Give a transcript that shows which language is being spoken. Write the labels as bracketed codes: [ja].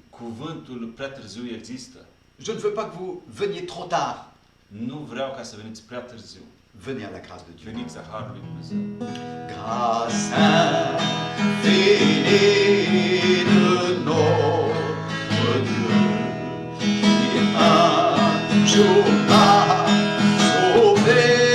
[ro] Cuvântul prea târziu există. [fr] Je ne veux pas que vous veniez trop tard. [ro] Nu vreau ca să veniți prea târziu. [fr] Venez à la grâce de Dieu. [ro] Veniți la Harul lui Dumnezeu. [fr] Grâce infinie de notre Dieu, qui un jour m'a sauvé.